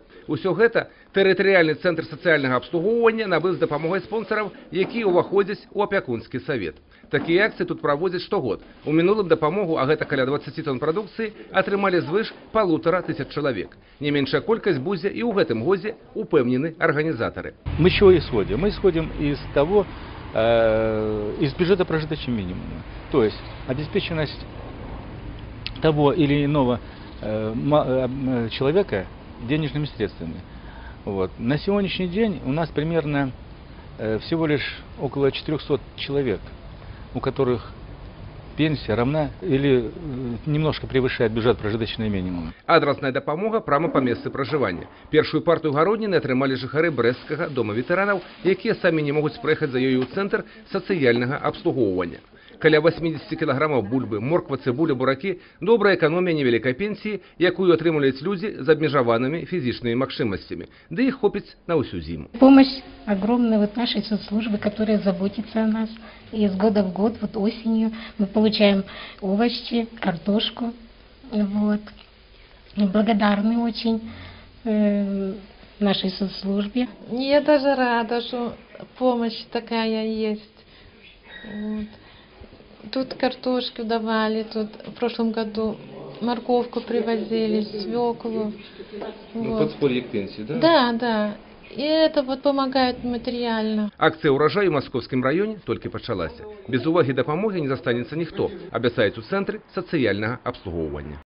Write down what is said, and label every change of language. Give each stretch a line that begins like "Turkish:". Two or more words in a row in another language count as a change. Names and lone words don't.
Belarusian: Усё гэта тэрытарыяльны цэнтр сацыяльнага абслугоўвання набыў з дапамогай спонсараў, якія ўваходзяць у апякунскі савет. Такія акцыі тут праводзяць штогод. У мінулым дапамогу, а гэта каля 20 тонн прадукцыі, атрымалі звыш 1500 чалавек. Не меншая колькасць будзе і ў гэтым годзе, упэўнены арганізатары.
Russian: Мы чего исходим? Мы исходим из того, из бюджета прожиточного минимума. То есть обеспеченность того или иного человека денежными средствами. Вот. На сегодняшний день у нас примерно всего лишь около 400 человек, у которых пенсия равна или немножко превышает бюджет прожиточного минимума.
Belarusian: Адрасная дапамога прямо по месцы пражывання. Першую партию гародніны атрымалі жыхары Брэсцкага дома ветэранаў, якія самі не могуць прыехаць за ёю ў цэнтр сацыяльнага абслугоўвання. Каля 80 кілаграмаў бульбы, морква, цыбуля, буракі – добрая эканомія невялікай пенсіі, якую атрымліваюць людзі з абмежаванымі фізічнымі магчымасцямі. Да іх хопіць на ўсю зіму.
Russian: Помощь огромная вот нашей соцслужбы, которая заботится о нас. И из года в год, вот осенью, мы получаем овощи, картошку. Вот. Благодарны очень нашей соцслужбе. Я даже рада, что помощь такая есть. Вот. Тут картошку давали, тут в прошлом году морковку привозили, свеклу. Вот. Подспорье к пенсии, да? Да, да. И это вот помогает материально.
Belarusian: Акцыя ўраджаю ў Маскоўскім раёне толькі пачалася. Без увагі дапамогі не застанецца ніхто, абяцаюць у цэнтры сацыяльнага абслугоўвання.